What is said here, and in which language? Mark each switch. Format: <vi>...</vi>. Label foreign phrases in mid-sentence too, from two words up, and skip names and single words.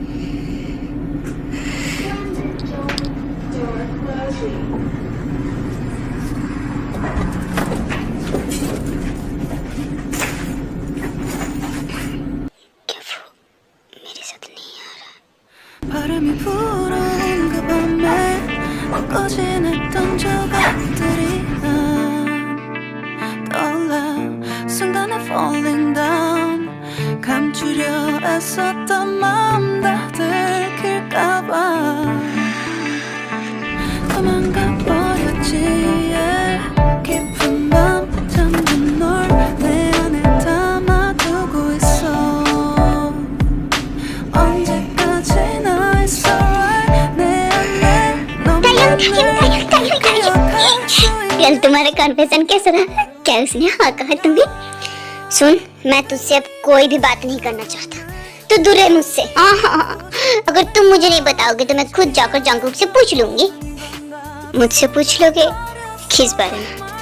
<hi>क्या वो मेरे साथ नहीं आ रहा?</hi> <ko>바람이 불어온 그 밤에 꺼진 했던 조각들이 난 떠올라 순간에</ko> <en>falling down</en> <ko>감추려 애썼던 마음 다 들킬까봐 도망가 버렸지 깊은 밤 잠든 널 내 안에 담아두고 있어 언제까지나</ko> <en>it's alright</en> <ko>내 안에 너만을 기억할 수</ko> <hi>कल तुम्हारा कन्फेशन कैसा रहा? क्या उसने हाँ कहा तुम्हें? सुन, मैं तुझसे अब कोई भी बात नहीं करना चाहता। तू दूर रहे मुझसे। अगर तुम मुझे नहीं बताओगे तो मैं खुद जाकर जंगकुक से पूछ लूंगी। मुझसे पूछ लोगे किस बारे में?</hi>